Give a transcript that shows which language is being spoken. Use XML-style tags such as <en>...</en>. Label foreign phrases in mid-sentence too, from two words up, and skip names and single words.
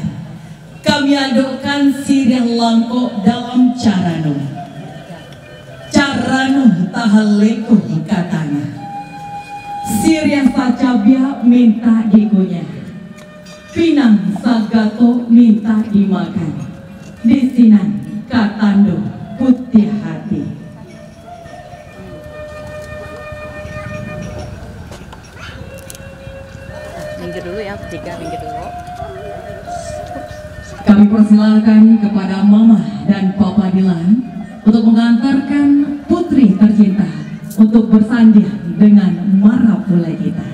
<min>Kami adukkan sirih langkok dalam caranu tahalekuh katanya. Sirih sacabia minta dikunyah, pinang sagato minta dimakan. Disinan katando putih hati.</min> <id>Minggir dulu ya, 3 minggir dulu. Kami persilakan kepada Mama dan Papa Dilan untuk mengantarkan putri tercinta untuk bersanding dengan marapula kita.</id>